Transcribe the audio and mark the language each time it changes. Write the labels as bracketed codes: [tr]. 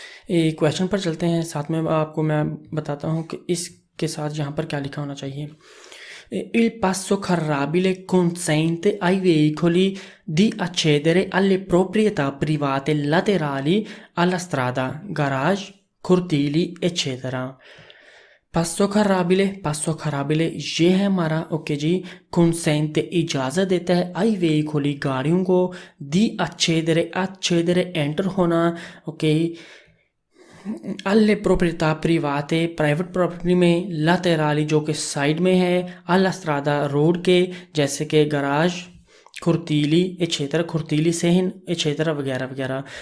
[hi] एक क्वेश्चन पर चलते हैं, साथ में आपको मैं बताता हूँ कि इसके साथ यहाँ पर क्या लिखा होना चाहिए। [it] Il passo carrabile consente ai veicoli di accedere alle proprietà private laterali alla strada, garage, cortili, eccetera. [hi] पासो खराबिले ये है हमारा, ओके जी। कंसेंट इजाज़त देता है, आई वेहिकली गाड़ियों को, दी अच्छे एंटर होना, okay. [it] alle proprietà private [hi] private property में, laterali जो कि साइड में है, [it] alla strada [hi] रोड के, जैसे कि गराज, खुर्तीली एछेतर, खुर्तीली सहन एछेतर वगैरह वगैरह।